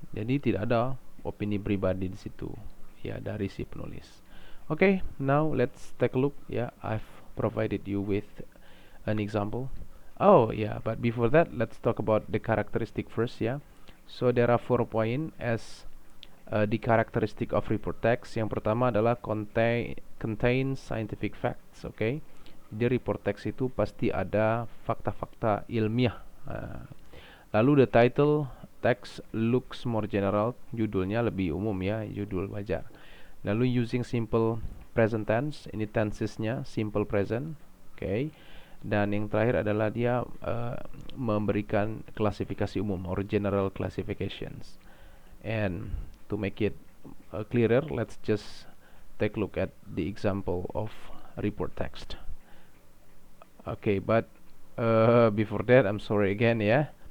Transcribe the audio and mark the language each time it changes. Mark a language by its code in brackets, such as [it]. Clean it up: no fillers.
[id] Jadi tidak ada opini pribadi di situ ya dari si penulis. [en] Okay, now let's take a look. Yeah, I've provided you with an example. Oh yeah, but before that, let's talk about the characteristic first. Yeah, so there are 4 points as the characteristic of report text. [id] Yang pertama adalah [en] contain scientific facts. [id] Okay, jadi report text itu pasti ada fakta-fakta ilmiah. [en] Lalu the title text looks more general. [id] Judulnya lebih umum ya, judul wajar. Lalu [en] using simple present tense, [id] ini tensesnya simple present, okay. Dan yang terakhir adalah dia memberikan klasifikasi umum [en] or general classifications. And to make it clearer, let's just take a look at the example of report text. Okay, but before that, I'm sorry again ya.